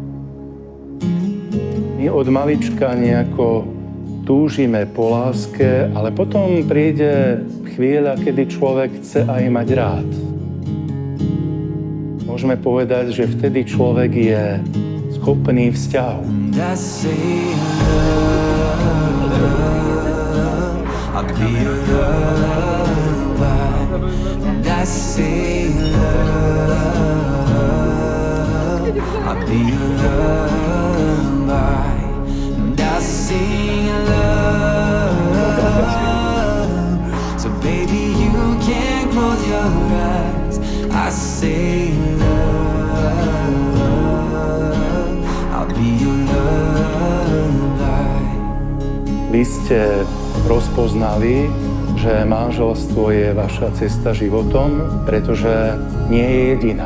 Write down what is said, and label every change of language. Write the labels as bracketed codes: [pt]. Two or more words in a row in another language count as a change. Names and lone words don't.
[sk] My od malička nejako túžime po láske, ale potom príde chvíľa, kedy človek chce aj mať rád. Môžeme povedať, že vtedy človek je schopný vzťahu. [en] I say love, I'll be your lullaby, and I sing love. So baby, you can close your eyes. I say love, I'll be your lullaby. [sk] Vy ste rozpoznali, že manželstvo je vaša cesta životom, pretože nie je jediná.